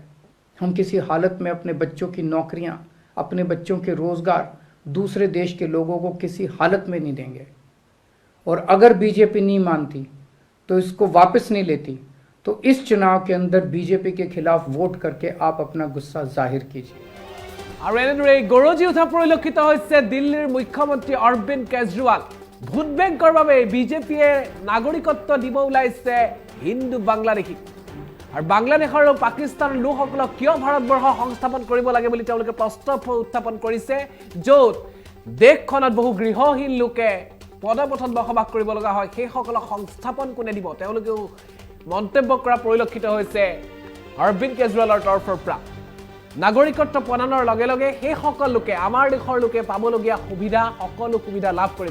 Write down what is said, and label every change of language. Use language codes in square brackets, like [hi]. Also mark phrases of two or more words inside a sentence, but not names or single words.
[hi] हम किसी हालत में अपने बच्चों की नौकरियां, अपने बच्चों के रोजगार दूसरे देश के लोगों को किसी हालत में नहीं देंगे। और अगर बीजेपी नहीं मानती तो इसको वापस नहीं लेती तो इस चुनाव के अंदर बीजेपी के खिलाफ वोट करके आप अपना गुस्सा जाहिर कीजिए। [as] আৰু এনেদৰে গৰজি উঠা পৰিলক্ষিত হৈছে দিল্লীৰ মুখ্যমন্ত্ৰী অৰবিন্দ কেজৰিৱাল। ভোট বেংকৰ বাবে বিজেপিয়ে নাগৰিকত্ব দিব ওলাইছে হিন্দু বাংলাদেশী আৰু বাংলাদেশ আৰু পাকিস্তানৰ লোকসকলক কিয় ভাৰতবৰ্ষ সংস্থাপন কৰিব লাগে বুলি তেওঁলোকে প্ৰশ্ন উত্থাপন কৰিছে য'ত দেশখনত বহু গৃহহীন লোকে পদপথত বসবাস কৰিব লগা হয় সেই সকলক সংস্থাপন কোনে দিব তেওঁলোকেও মন্তব্য কৰা পৰিলক্ষিত হৈছে অৰবিন্দ কেজৰিৱালৰ তৰফৰ পৰা নাগৰিকত্ব প্ৰদানৰ লগে লগে সেই সকল লোকে আমাৰ দেশৰ লোকে পাবলগীয়া সুবিধা সকলো সুবিধা লাভ কৰিব